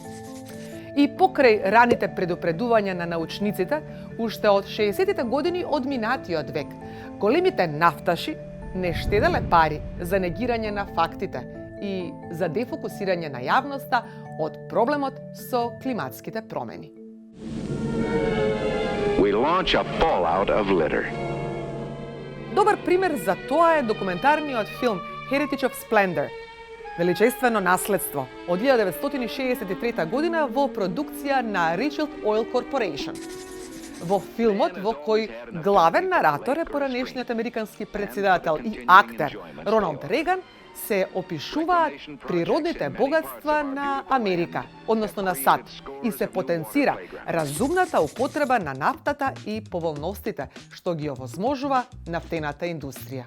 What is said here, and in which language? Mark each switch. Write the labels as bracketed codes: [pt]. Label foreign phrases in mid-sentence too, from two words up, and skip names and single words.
[mk] И покрај раните предупредувања на научниците, уште од 60-тите години од минатиот век, големите нафташи не штеделе пари за негирање на фактите и за дефокусирање на јавноста од проблемот со климатските промени. [en] We launch a fallout of litter. [mk] Добар пример за тоа е документарниот филм Heritage of Splendor, величествено наследство, од 1963 година во продукција на Richfield Oil Corporation. Во филмот, во кој главен наратор е поранешниот американски претседател и актер Роналд Реган, се опишуваат природните богатства на Америка, односно на САД, и се потенцира разумната употреба на нафтата и поволностите што ги овозможува нафтената индустрија.